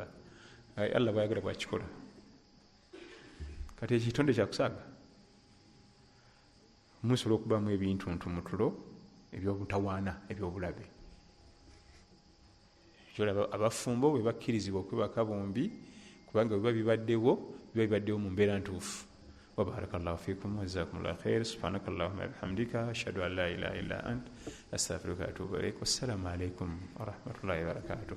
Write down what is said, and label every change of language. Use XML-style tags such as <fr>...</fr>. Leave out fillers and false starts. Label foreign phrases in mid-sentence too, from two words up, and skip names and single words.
<lg>Allah bwayagala bwakikola. Kati ekitonde kyakusaaga musobola okubaamu ebintu mu tulo ebyobutawaana ebyobulabe. Abafumbo bwe bakkirizibwa okwebaka bombi kubanga biba bibaddewo mu mbeera ntuufu.</lg> <ar>وبارك الله فيكم وجزاكم الله خيرا. سبحانك اللهم وبحمدك أشهد أن لا إله إلا أنت أستغفرك وأتوب إليك. والسلام عليكم ورحمة الله وبركاته.</ar>